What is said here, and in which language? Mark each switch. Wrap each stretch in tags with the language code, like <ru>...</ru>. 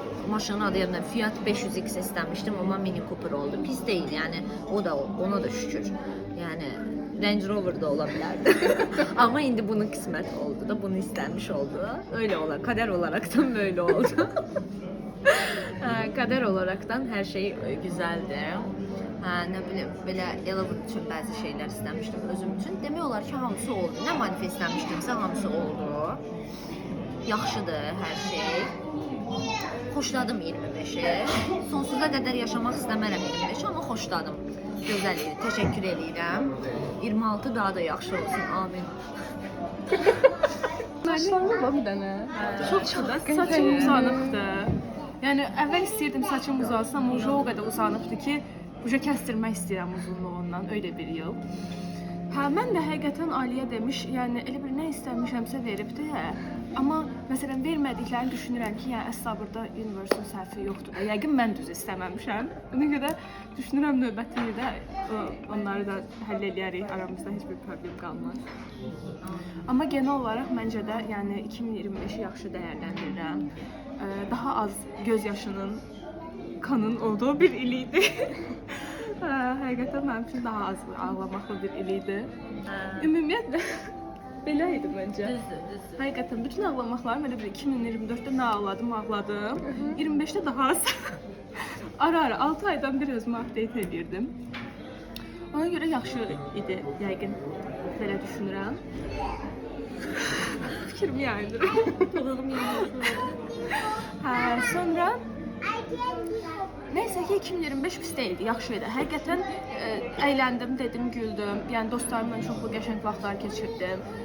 <az>Maşının adı yadımdan Fiat 500X istəmişdim, amma Mini Cooper oldu. Pis deyil, yəni o da ona da şükür. Yəni Range Rover da ola bilərdi. Amma indi bunun qismət oldu da, bunu istənmiş oldu.</az> <tr>Öyle olar, kader olaraktan böyle oldu. Kader olaraktan hər şey güzeldir.</tr> <az>Nə bilim, belə Elevin üçün bəzi şeylər istəmişdim özüm üçün. Demək olar ki, hamısı oldu. Nə manifestləmişdimsə hamısı oldu. Yaxşıdır hər şey. Xoşladım 25-i. Sonsuza qədər yaşamaq istəmərəm 25-i, amma xoşladım. Gözəl idi, təşəkkür edirəm. 26 daha da yaxşı olsun, amin. Saçlarına bir dənə. Çok da saçım uzanıbdır. Yəni əvvəl istəyirdim saçım uzalsın, amma o qədər uzanıbdır ki, kəstirmək istəyirəm uzunluğundan,</az> <tr>öyle bir yıl.</tr> <az>Hə, mən də həqiqətən Aliyə demiş, yəni elə bir nə istəmişəmsə veribdi, hə. Amma məsələn vermədiklərini düşünürəm ki, yəni əsla burada Universal səhvi yoxdur da. Yəqin mən düz istəməmişəm. Ona görə düşünürəm növbəti ildə onları da həll edərik, aramızda heç bir problem qalmaz. Amma genel olaraq məncə də yəni 2025-i yaxşı dəyərləndirirəm. Daha az göz yaşının, kanın olduğu bir il idi. Həqiqətən mənim üçün daha az ağlamaqlı bir il idi. Ümumiyyətlə belə idi məncə. Həqiqətən bütün ağlamaqlarım elə bir 2024-də nə ağladım. 25-də daha az. Ara 6 aydan bir özümü update edirdim. Ona görə yaxşı idi yəqin. Belə düşünürəm. Fikrimi yayınırım. Dolağım yayınırım. Sonra neysə ki 2025 pis deyildi, yaxşı idi. Həqiqətən əyləndim, dedim, güldüm. Yəni dostlarımla çoxlu qəşəng vaxtlar keçirdim.</az>